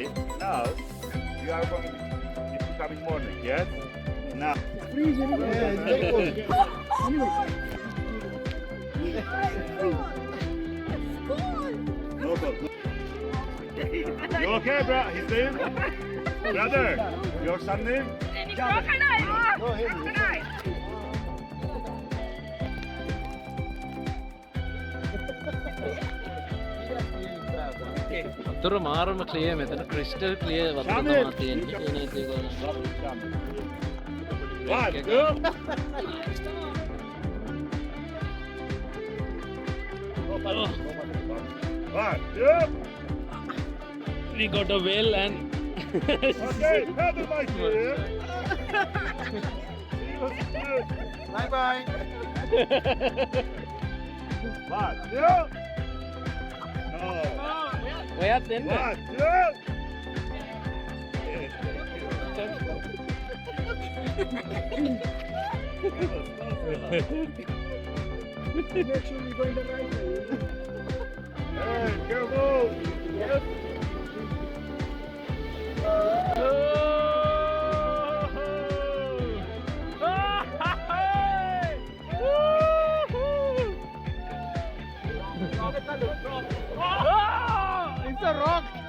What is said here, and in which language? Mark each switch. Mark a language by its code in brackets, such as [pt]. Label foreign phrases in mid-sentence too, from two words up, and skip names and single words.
[en] Now, you are going this coming morning, yes? Now. No problem. You okay, bro? His name? Brother, your son name? [si] අතර මාරම ක්ලියර් මෙතන [en] crystal clear [si] වතුර තමයි තියෙන්නේ. ඒ නේද ඒගොල්ලෝ. [en] One, two. One, two. We got a well and Okay, paddle my dear. Bye bye. One, two. No. [si] ඔයත් එන්න. [en] One, two. Hey, careful. Yes. It's a rock.